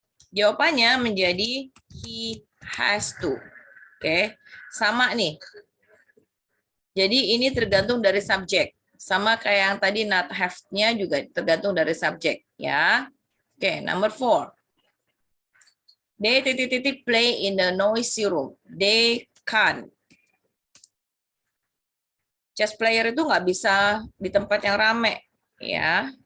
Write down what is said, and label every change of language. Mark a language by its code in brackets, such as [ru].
[id] Jawabannya menjadi he has to. Oke, sama nih. Jadi ini tergantung dari subjek. Sama kayak yang tadi not have-nya juga tergantung dari subjek, ya. [en] Oke, number 4. They [id] titik-titik [en] play in the noisy room. They can't. [id] Chess player itu nggak bisa di tempat yang rame, ya.